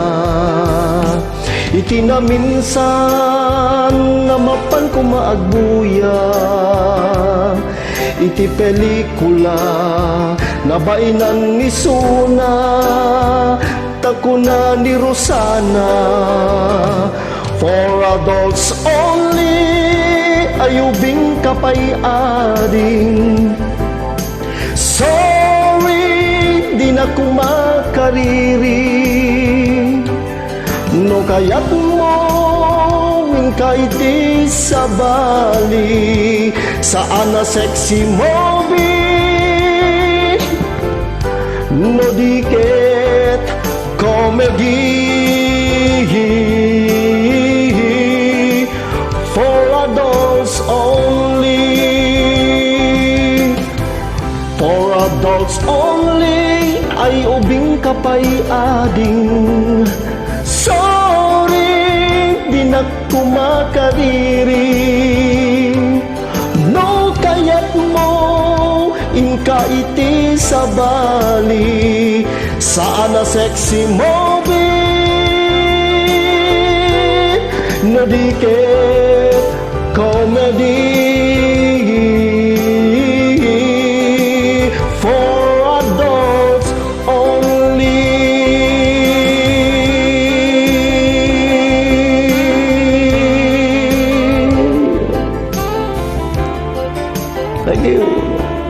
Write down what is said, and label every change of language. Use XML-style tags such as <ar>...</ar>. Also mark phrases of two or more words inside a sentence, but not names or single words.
<ilo>Iti na minsan, namapan ko maagbuya. Iti pelikula, nabainan ni Suna. Takuna ni Rosana,</ilo> <en>for adults only,</en> <ilo>ayubing kapay-ading. Sorry, di na kumakariri. No kayat mo, inka iti sa bali. Saan na</ilo> <en>sexy movie,</en> <ilo>no diket, comedy.</ilo> <en>For adults only. For adults only,</en> <ilo>ay ubing kapay-ading. Sorry, di na kumakariri. No kayat mo, inka iti sa bali. Saan na</ilo> <en>sexy movie,</en> <ilo>no diket, comedy.</ilo> <en>For adults only. Thank you.</en>